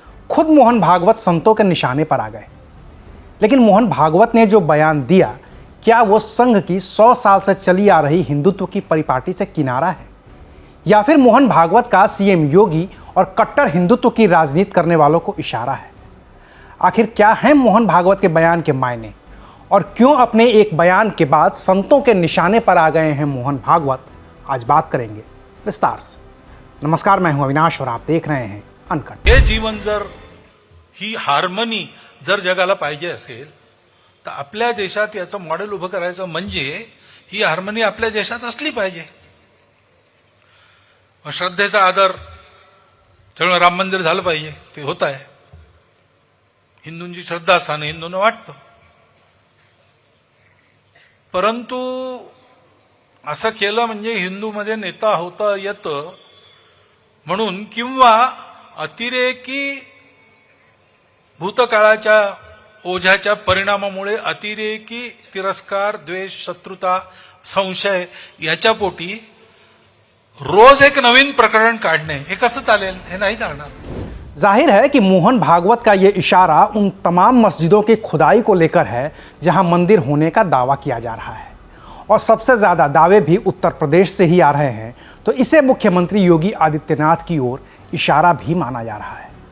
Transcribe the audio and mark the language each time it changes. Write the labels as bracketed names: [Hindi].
[Hindi] खुद मोहन भागवत संतों के निशाने पर आ गए। लेकिन मोहन भागवत ने जो बयान दिया, क्या वो संघ की 100 साल से चली आ रही हिंदुत्व की परिपाटी से किनारा है, या फिर मोहन भागवत का सीएम योगी और कट्टर हिंदुत्व की राजनीति करने वालों को इशारा है? आखिर क्या है मोहन भागवत के बयान के मायने, और क्यों अपने एक बयान के बाद संतों के निशाने पर आ गए हैं मोहन भागवत? आज बात करेंगे विस्तार से। नमस्कार, मैं हूं अविनाश और आप देख रहे हैं अनकट। [Marathi] हे जीवन जर ही हार्मनी जर जगाला पाहिजे असेल तर आपल्या देशात याचं मॉडेल उभं करायचं म्हणजे ही हार्मनी आपल्या देशात असली पाहिजे। श्रद्धेचा आदर, त्यामुळे राम मंदिर झालं पाहिजे, ते होत आहे। हिंदूंची श्रद्धास्थान हिंदूंना वाटतं, परंतु असं केलं म्हणजे हिंदूमध्ये नेता होता येतं म्हणून, किंवा अतिरेकी भूतकाळाच्या ओझ्याच्या परिणामामुळे अतिरेकी तिरस्कार, द्वेष, शत्रुता, संशय याच्या पोटी रोज एक नवीन प्रकरण काढणे हे कसं चालेल? हे नाही चालणार। [Hindi] जाहिर है कि मोहन भागवत का यह इशारा उन तमाम मस्जिदों की खुदाई को लेकर है जहां मंदिर होने का दावा किया जा रहा है, और सबसे ज्यादा दावे भी उत्तर प्रदेश से ही आ रहे हैं। तो इसे मुख्यमंत्री योगी आदित्यनाथ की ओर इशारा भी माना जा रहा है।